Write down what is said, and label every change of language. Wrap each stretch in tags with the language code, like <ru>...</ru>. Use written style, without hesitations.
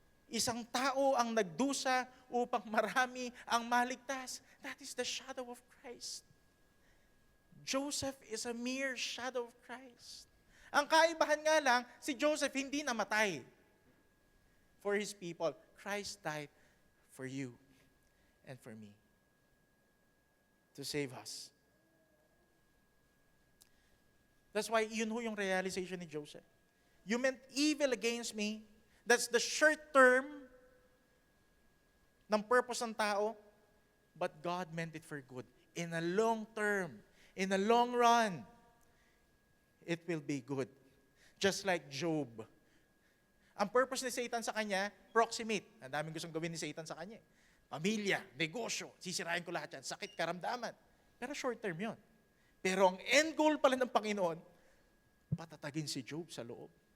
<tl>Isang tao ang nagdusa upang marami ang maligtas.</tl> <en>That is the shadow of Christ. Joseph is a mere shadow of Christ.</en> <tl>Ang kaibahan nga lang, si Joseph hindi namatay</tl> <en>for his people. Christ died for you and for me to save us. That's why</en> <tl>yun ho yung realization ni Joseph.</tl> <en>You meant evil against me. That's the short term</en> <tl>ng purpose ng tao,</tl> <en>but God meant it for good. In a long term, in a long run, it will be good. Just like Job.</en> <tl>Ang purpose ni Satan sa kanya, proximate. Ang daming gustong gawin ni Satan sa kanya. Pamilya, negosyo, sisirain ko lahat yan, sakit, karamdaman. Pero short term yun. Pero ang end goal pala ng Panginoon, patatagin si Job sa loob.</tl>